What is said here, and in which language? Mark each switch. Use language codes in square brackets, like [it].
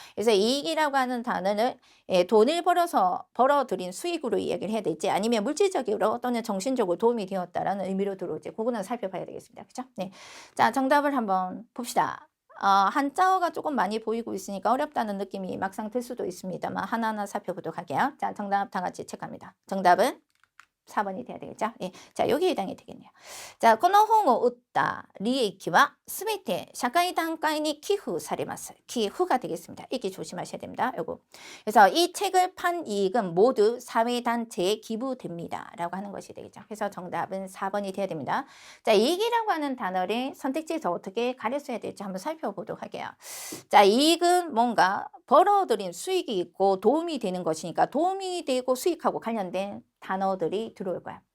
[ko] 그래서 이익이라고 하는 단어는 돈을 벌어들인 수익으로 이야기를 해야 될지 아니면 물질적으로 또는 정신적으로 도움이 되었다라는 의미로 들어올지 그거는 살펴봐야 되겠습니다. 그죠? 네. 자, 정답을 한번 봅시다. 한자어가 조금 많이 보이고 있으니까 어렵다는 느낌이 막상 들 수도 있습니다만 하나하나 살펴보도록 할게요. 자, 정답 다 같이 체크합니다. 정답은 4번이 돼야 되겠죠? 예. 자, 여기에 해당이 되겠네요. [ja] 자, この本を売った利益はすべて社会団体に寄付されます. [ko] 기후가 되겠습니다. 이게 조심하셔야 됩니다. 요거. 그래서 이 책을 판 이익은 모두 사회단체에 기부됩니다. 라고 하는 것이 되겠죠. 그래서 정답은 4번이 돼야 됩니다. 자, 이익이라고 하는 단어를 선택지에서 어떻게 가려 써야 될지 한번 살펴보도록 할게요. 자, 이익은 뭔가 벌어들인 수익이 있고 도움이 되는 것이니까 도움이 되고 수익하고 관련된 단어들이 들어올 거야.